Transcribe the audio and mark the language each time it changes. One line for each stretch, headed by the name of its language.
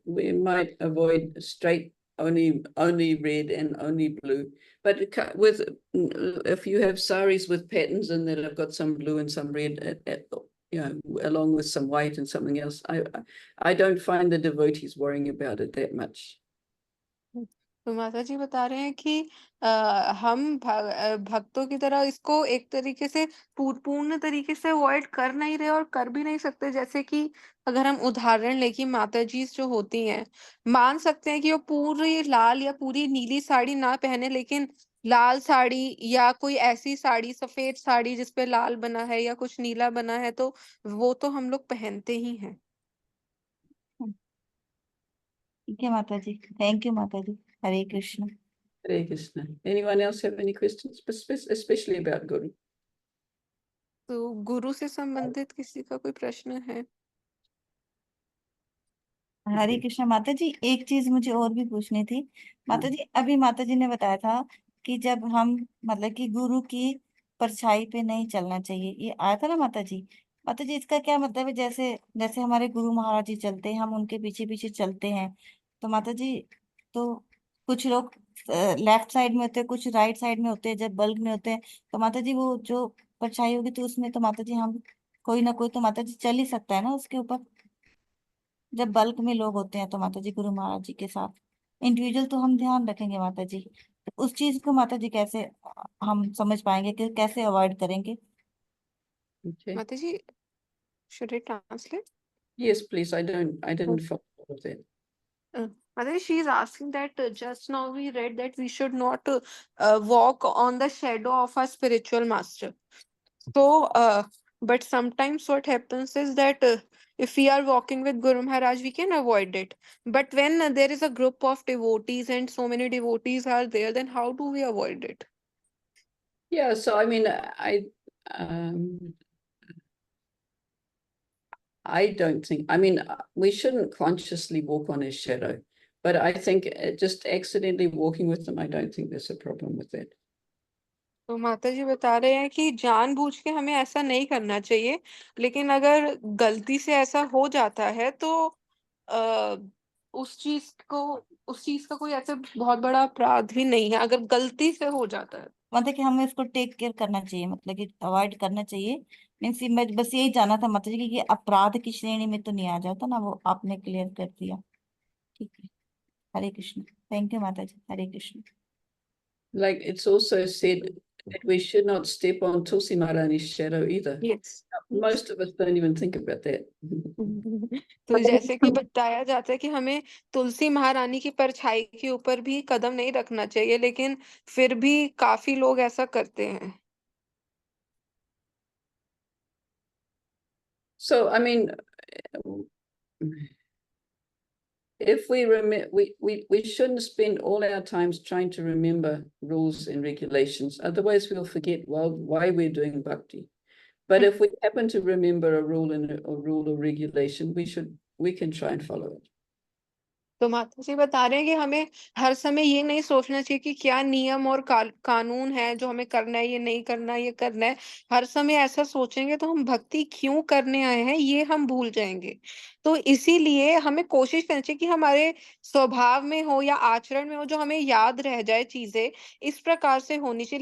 English: We might avoid straight only red and only blue. But with if you have saris with patterns in that have got some blue and some red, you know, along with some white and something else, I don't find the devotees worrying about it that much.
Hindi: तो माता जी बता रहे हैं कि हम भक्तों की तरह इसको एक तरीके से पूर्ण तरीके से अवॉइड कर नहीं रहे और कर भी नहीं सकते। जैसे कि अगर हम उदाहरण लें कि माता जी जो होती हैं, मान सकते हैं कि वो पूरी लाल या पूरी नीली साड़ी ना पहने, लेकिन लाल साड़ी या कोई ऐसी साड़ी, सफेद साड़ी जिसपे लाल बना है या कुछ नीला बना है, तो वो तो हम लोग पहनते ही हैं। ठीक है माता जी, थैंक यू माता जी। हरे Krishna.
English: Hare Krishna. Anyone else have any questions, especially about Guru?
Hindi: तो गुरु से संबंधित किसी का कोई प्रश्न है? हरे कृष्ण माता जी, एक चीज मुझे और भी पूछनी थी माता जी। अभी माता जी ने बताया था कि जब हम मतलब कि गुरु की परछाई पे नहीं चलना चाहिए, ये आया था ना माता जी। माता जी इसका क्या मतलब है? जैसे जैसे हमारे गुरु महाराज जी चलते हैं, हम उनके पीछे पीछे चलते हैं, तो माता जी तो कुछ लोग लेफ्ट साइड में होते हैं, कुछ राइट साइड में होते हैं, जब बल्क में होते हैं, तो माता जी वो जो परछाई होगी तो उसमें तो माता जी हम कोई ना कोई तो माता जी चल ही सकता है ना उसके ऊपर। जब बल्क में लोग होते हैं तो माता जी गुरु महाराज जी के साथ, इंडिविजुअल तो हम ध्यान रखेंगे माता जी, तो उस चीज को माता जी कैसे हम समझ पाएंगे कि कैसे अवॉइड करेंगे?
English: Okay. माता जी, should I translate? Yes, please. I didn't follow all of that. Mother, she is asking that just now we read that we should not walk on the shadow of a spiritual master. So, but sometimes what happens is that if we are walking with Guru Maharaj, we can avoid it. But when there is a group of devotees and so many devotees are there, then how do we avoid it? Yeah, so I mean, um, I don't think, I mean, we shouldn't consciously walk on his shadow, but I think just accidentally walking with them, I don't think there's a problem with that.
Hindi: तो माता जी बता रहे हैं कि जानबूझ के हमें ऐसा नहीं करना चाहिए, लेकिन अगर गलती से ऐसा हो जाता है तो आ, उस चीज को उस चीज का कोई ऐसे बहुत बड़ा अपराध भी नहीं है अगर गलती से हो जाता है। मतलब कि हमें इसको टेक केयर करना चाहिए, मतलब कि अवॉइड करना चाहिए। मीन्स मैं बस यही जानना था माता जी कि ये अपराध की श्रेणी में तो नहीं आ जाता ना, वो आपने क्लियर कर दिया। ठीक है, हरे कृष्ण, थैंक यू माता जी। हरे Krishna.
English: Like it's also said that we should not step on Tulsi Maharani's shadow either. Yes. Most of us don't even think about that.
Hindi: तो जैसे कि बताया जाता है कि हमें तुलसी महारानी की परछाई के ऊपर भी कदम नहीं रखना चाहिए, लेकिन फिर भी काफी लोग ऐसा करते हैं।
English: So, I mean, if we shouldn't spend all our times trying to remember rules and regulations. Otherwise, we'll forget why we're doing bhakti. But if we happen to remember a rule or regulation, we can try and follow it.
Hindi: तो माता जी बता रहे हैं कि हमें हर समय ये नहीं सोचना चाहिए कि क्या नियम और कानून है जो हमें करना है, ये नहीं करना, ये करना है। हर समय ऐसा सोचेंगे तो हम भक्ति क्यों करने आए हैं ये हम भूल जाएंगे। तो इसीलिए हमें कोशिश करनी चाहिए कि हमारे स्वभाव में हो या आचरण में हो, जो हमें याद रह जाए चीजें इस प्रकार से होनी चाहिए।